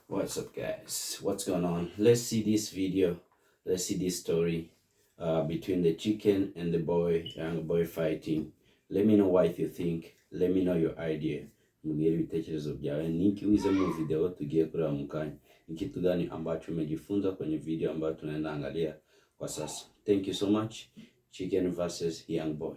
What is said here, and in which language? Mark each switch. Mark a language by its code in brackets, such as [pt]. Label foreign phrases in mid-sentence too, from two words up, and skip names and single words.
[en] What's up, guys? What's going on? Let's see this video. Let's see this story between the chicken and the young boy fighting. Let me know what you think. Let me know your idea. [rw] Mbwira ibitekerezo byawe. Ninki wize mu video tugiye kureba mu kanya. [sw] Ni kitu gani ambacho umejifunza kwenye video ambayo tunaenda angalia kwa sasa. [en] Thank you so much. Chicken versus young boy.